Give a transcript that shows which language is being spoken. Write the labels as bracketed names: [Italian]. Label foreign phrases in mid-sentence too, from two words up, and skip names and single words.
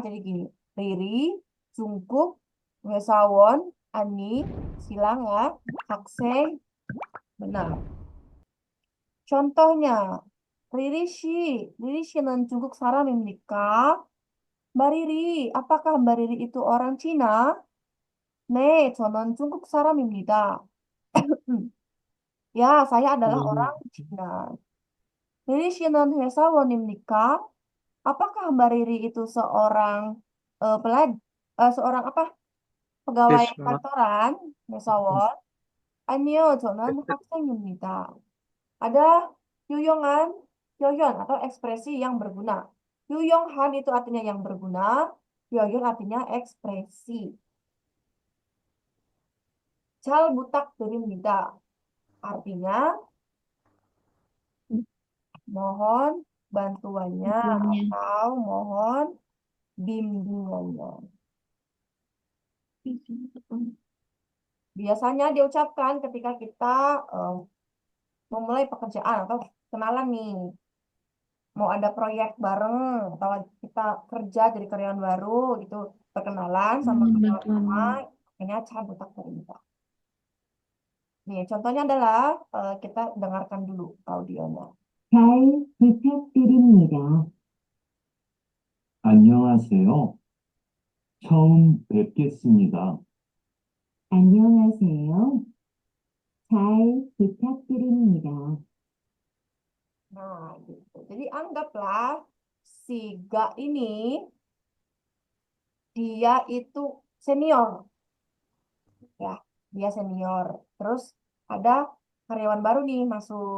[Indonesian] Jadi gini, Riri, Jungkook, Wesawon, Ani, silang ya, Aksen, benar. Contohnya, [Korean] Riri Shi. Riri Shi는 중국 사람입니까? [Indonesian] Mbak Riri, apakah Mbak Riri itu orang Cina? [Korean] 네, 저는 중국 사람입니다. [Indonesian] Ya, saya adalah orang Cina. [Korean] Riri Shi는 회사원입니까? [Indonesian] Apakah Mbak Riri itu seorang seorang apa? Pegawai Siswa. kantoran, 회사원? [Korean] 아니요, 저는 학생입니다. [Indonesian] Ada yuyangan, yoyon atau ekspresi yang berguna. Yuyonghan itu artinya yang berguna, yoyon artinya ekspresi. [Korean] 잘 부탁드립니다. [Indonesian] Artinya mohon bantuannya Bantuannya. atau mohon bimbingannya. Biasanya diucapkan ketika kita memulai pekerjaan atau kenalan nih. Mau ada proyek bareng atau kita kerja jadi karyawan baru gitu, perkenalan sama Mohon karyawan lama, bantuannya. [Korean] ini 잘 부탁드립니다. [Indonesian] Nih, contohnya adalah kita dengarkan dulu audionya. [Korean] 잘 부탁드립니다. 안녕하세요. 처음 뵙겠습니다. 안녕하세요. 잘 부탁드립니다. [Indonesian] Nah, gitu. Jadi anggaplah si Ga ini dia itu senior, ya, dia senior. Terus ada karyawan baru nih masuk.